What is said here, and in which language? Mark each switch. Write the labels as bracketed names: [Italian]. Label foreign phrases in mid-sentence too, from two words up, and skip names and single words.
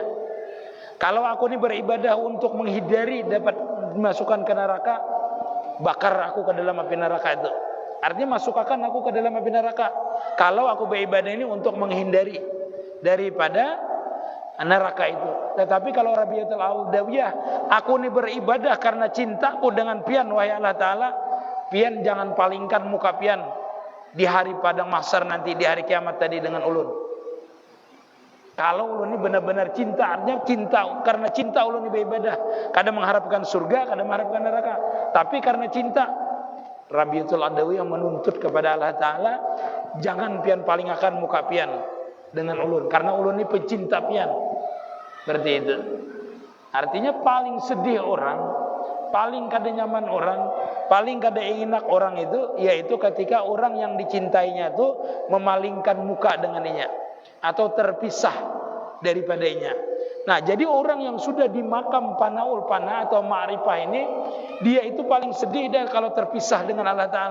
[Indonesian] Kalau aku ini beribadah untuk menghindari dapat dimasukkan ke neraka, bakar aku ke dalam api neraka itu. Artinya masukkan aku ke dalam api neraka. Kalau aku beribadah ini untuk menghindari daripada neraka itu. Tetapi kalau Rabiatul Adawiyah, aku ini beribadah karena cintaku dengan pian, wahai Allah Ta'ala, [Banjar] pian jangan palingkan muka pian di hari padang mahsyar nanti, di hari kiamat tadi dengan ulun. Kalau ulun ini benar-benar cinta, artinya cinta, karena cinta ulun ini beribadah. [Indonesian] Kadang mengharapkan surga, kadang mengharapkan neraka. Tapi karena cinta, Rabiatul Adawiyah menuntut kepada Allah Ta'ala, [Banjar] jangan pian palingakan muka pian dengan ulun, karena ulun ini pecinta pian. [Indonesian] Berarti itu. Artinya paling sedih orang, paling kada nyaman orang, paling kada enak orang itu, yaitu ketika orang yang dicintainya itu memalingkan muka dengannya atau terpisah daripadanya. Nah, jadi orang yang sudah di makam panaul pana atau ma'rifah ini, dia itu paling sedih dan kalau terpisah dengan Allah Ta'ala.